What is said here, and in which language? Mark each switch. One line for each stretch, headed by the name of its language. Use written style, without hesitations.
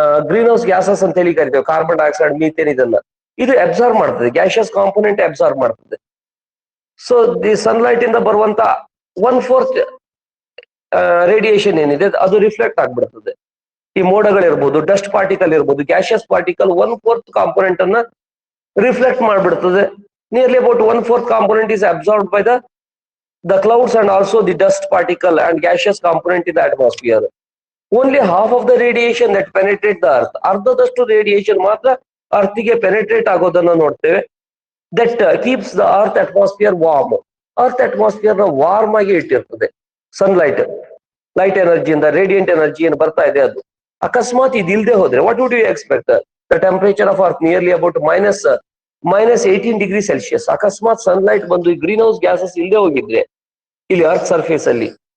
Kannada: Green house gases ಅಂತ ಹೇಳಿ ಕರಿತೇವೆ. ಕಾರ್ಬನ್ ಡೈಆಕ್ಸೈಡ್, ಮೀಥೇನ್ ಇದನ್ನ ಇದು ಅಬ್ಸಾರ್ಬ್ ಮಾಡ್ತದೆ, ಗ್ಯಾಷಿಯಸ್ ಕಾಂಪೋನೆಂಟ್ ಅಬ್ಸಾರ್ಬ್ ಮಾಡ್ತದೆ. ಸೊ ದಿ ಸನ್ಲೈಟ್ ಇಂದ ಬರುವಂತ 1/4 ರೇಡಿಯೇಷನ್ ಏನಿದೆ ಅದು ರಿಫ್ಲೆಕ್ಟ್ ಆಗ್ಬಿಡ್ತದೆ. ಈ ಮೋಡಗಳಿರ್ಬೋದು, ಡಸ್ಟ್ ಪಾರ್ಟಿಕಲ್ ಇರ್ಬೋದು, ಗ್ಯಾಷಿಯಸ್ ಪಾರ್ಟಿಕಲ್ 1/4 ಕಾಂಪೋನೆಂಟ್ ಅನ್ನ reflect ಮಾಡ್ಬಿಡ್ತದೆ.
English: Nearly about 1/4 component is absorbed by the clouds and also the dust particle and gaseous component in the atmosphere. Only half of the radiation that penetrate the earth,
Kannada: ಅರ್ಧದಷ್ಟು radiation ಮಾತ್ರ ಅರ್ಥಿಗೆ penetrate ಆಗೋದನ್ನ ನೋಡ್ತೇವೆ.
English: That keeps the earth atmosphere warm.
Kannada: Earth atmosphere ನ warm ಆಗಿ ಇಟ್ಟಿರ್ತದೆ. Sunlight, light ಎನರ್ಜಿಯಿಂದ radiant energy ಏನು ಬರ್ತಾ ಇದೆ ಅದು. ಅಕಸ್ಮಾತ್ ಇದು ಇಲ್ಲದೆ ಹೋದ್ರೆ
English: What would you expect? The temperature of earth nearly about -18°C.
Kannada: ಅಕಸ್ಮಾತ್ ಸನ್ಲೈಟ್ ಬಂದು ಗ್ರೀನ್ ಹೌಸ್ ಗ್ಯಾಸಸ್ ಇಲ್ಲದೆ ಹೋಗಿದ್ರೆ ಇಲ್ಲಿ ಅರ್ತ್ ಸರ್ಫೇಸ್ ಅಲ್ಲಿ